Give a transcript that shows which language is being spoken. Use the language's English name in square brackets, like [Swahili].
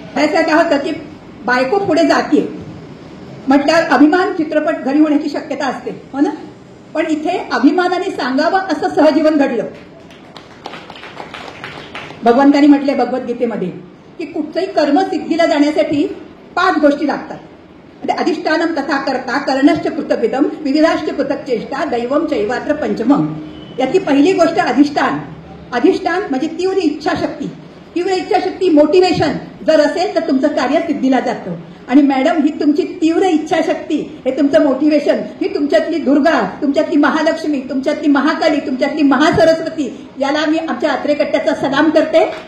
[Marathi] त्याचं काय होतं की बायको पुढे जाते म्हटल्यावर अभिमान चित्रपट घरी होण्याची शक्यता असते, हो ना. पण इथे अभिमानाने सांगावं असं सहजीवन घडलं. भगवंतानी म्हटले भगवद्गीतेमध्ये की कुठचंही कर्म सिद्धीला जाण्यासाठी 5 गोष्टी लागतात. [Sanskrit] अधिष्ठानम तथा कर्ता कर्णश्च कृतविदम विविधाश्च पृथक चेष्टा दैवम चैवात्र पंचमम. [Marathi] यातली पहिली गोष्ट अधिष्ठान. अधिष्ठान म्हणजे तीव्र इच्छाशक्ती. तीव्र इच्छाशक्ती मोटिवेशन जर असेल तर तुमचं कार्य सिद्धीला जातं. आणि मॅडम, ही तुमची तीव्र इच्छाशक्ती, हे तुमचं मोटिवेशन, ही तुमच्यातली दुर्गा, तुमच्यातली महालक्ष्मी, तुमच्यातली महाकाली, तुमच्यातली महासरस्वती, याला मी आमच्या अत्रेकट्ट्याचा सलाम करते.